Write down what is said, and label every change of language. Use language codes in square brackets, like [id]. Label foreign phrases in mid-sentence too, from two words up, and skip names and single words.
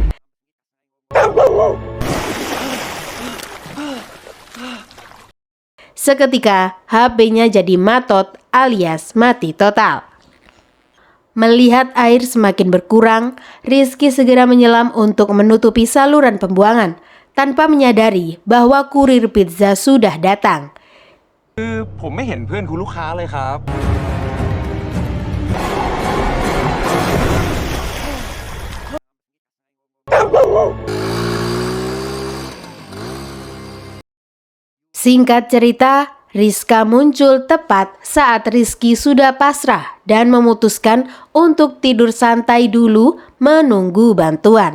[id] Seketika HP-nya jadi matot alias mati total. Melihat air semakin berkurang, Rizky segera menyelam untuk menutupi saluran pembuangan tanpa menyadari bahwa kurir pizza sudah datang. [th] ผมไม่เห็นเพื่อนคุณลูกค้าเลยครับ [id] Singkat cerita, Rizka muncul tepat saat Rizky sudah pasrah dan memutuskan untuk tidur santai dulu menunggu bantuan.